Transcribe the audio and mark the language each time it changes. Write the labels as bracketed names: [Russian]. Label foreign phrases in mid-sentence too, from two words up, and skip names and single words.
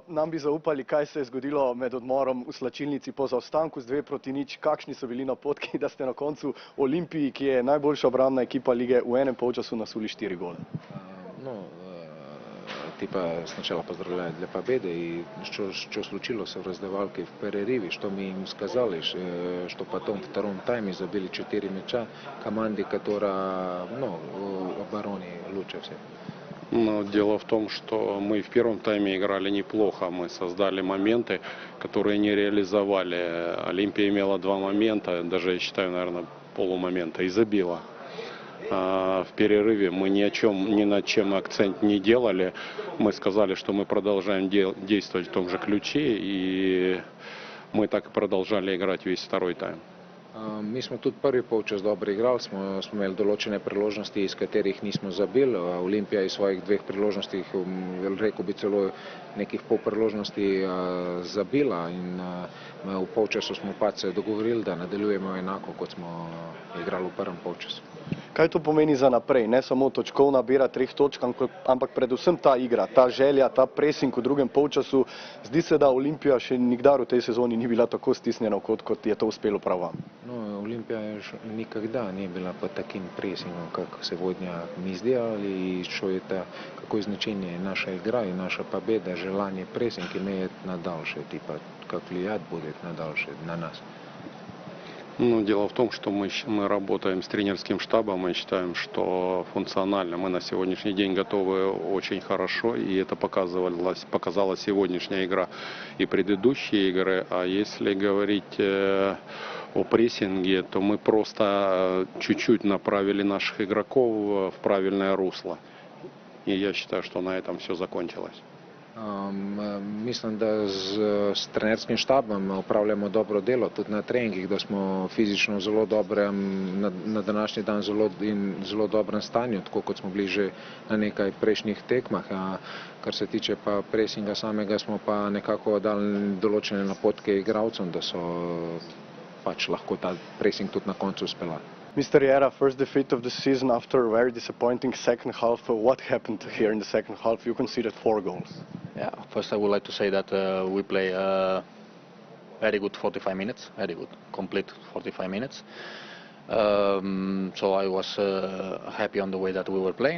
[Slovenian] Nam bi zaupali, kaj se je zgodilo med odmorom v slačilnici po zaostanku z 2-0. Kakšni so bili napotki, da ste na koncu Olimpiji, ki je najboljša obrambna ekipa lige, v enem polčasu nasuli 4 gole? [Russian] Типа сначала поздравляю для победы, и что случилось в раздевалке в перерыве, что мы им сказали, что потом в втором тайме забили 4 мяча команде, которая в обороне лучше всех. Но дело в том, что мы в первом тайме играли неплохо, мы создали моменты, которые не реализовали. Олимпия имела 2 момента, даже я считаю, наверное, полумомента, и забила. В перерыве мы ни над чем акцент не делали. Мы сказали, что мы продолжаем действовать в том же ключе, и мы так и продолжали играть весь второй тайм. [Slovenian] Mi smo tudi prvi polčas dobro igrali, smo imeli določene priložnosti, iz katerih nismo zabili. Olimpija iz svojih 2 priložnosti, rekel bi celo nekih pol priložnosti, zabila, in v polčasu smo pač se dogovorili, da nadaljujemo enako, kot smo igrali v prvem polčasu. Kaj to pomeni za naprej? Ne samo točkovna bera 3 točk, ampak predvsem ta igra, ta želja, ta pressing v drugem polčasu. Zdi se, da Olimpija še nikdar v tej sezoni ni bila tako stisnjena, kot je to uspelo prav vam. [Russian] Олимпия никогда не была под таким прессингом, как сегодня мы сделали, и что это, какое значение наша игра и наша победа, желание прессинг имеет на дальше, типа, как влиять будет на дальше, на нас. Дело в том, что мы работаем с тренерским штабом, мы считаем, что функционально мы на сегодняшний день готовы очень хорошо, и это показала сегодняшняя игра и предыдущие игры. А если говорить о прессинге, то мы просто чуть-чуть направили наших игроков в правильное русло. И я считаю, что на этом все закончилось. [Slovenian] Mislim, da s trenerskim štabom upravljamo dobro delo, tudi na treningih, da smo fizično zelo dobre, na današnji dan zelo dobrem stanju, tako kot smo bili že na nekaj prejšnjih tekmah. Kar se tiče pa presinga samega, smo pa nekako dali določene napotke igralcem, da so pač lahko ta pressing tudi na koncu uspela. [English] Mr. Riera, first defeat of the season after a very disappointing second half. What happened here in the second half? You conceded 4 goals. Yeah, first I would like to say that we play very good 45 minutes, very good, complete 45 minutes. So I was happy on the way that we were playing.